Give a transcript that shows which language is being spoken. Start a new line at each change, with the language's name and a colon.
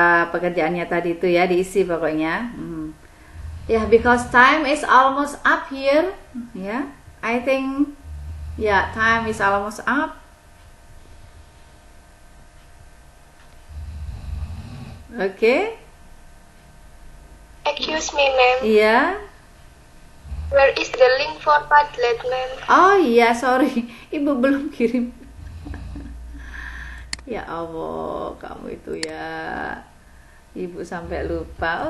Indonesian: Pekerjaannya tadi itu ya, diisi pokoknya.
English: Yeah, because time is almost up here. Yeah, I think, yeah, time is almost up. Okay. Excuse me, ma'am. Yeah. Where is the link for Padlet, ma'am?
Indonesian: Oh iya, sorry, ibu belum kirim. Ya Allah, kamu itu ya, ibu sampai lupa.